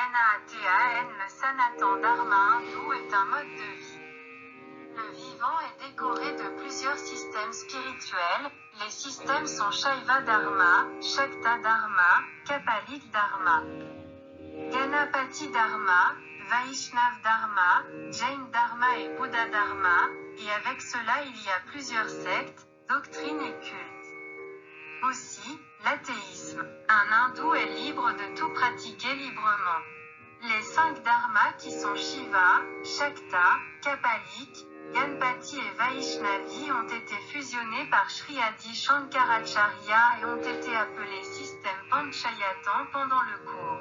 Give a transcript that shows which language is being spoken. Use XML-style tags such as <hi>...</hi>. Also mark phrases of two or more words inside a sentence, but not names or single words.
<fr>Le Sanatan Dharma hindou est un mode de vie. Le vivant vivant est décoré de plusieurs systèmes spirituels. Les systèmes sont Shaiva Dharma, Shakta Dharma, Kapalik Dharma, Ganapati Dharma, Vaishnav Dharma, Jain Dharma et Buddha Dharma, et avec cela il y a plusieurs sectes, doctrines et cultes. Aussi, l'athéisme. Un hindou est libre de tout pratiquer librement. Les 5 dharmas qui sont Shiva, Shakta, Kapalik, Ganpati et Vaishnavi ont été fusionnés par Sri Adi Shankaracharya et ont été appelés système Panchayatan pendant le cours.</fr>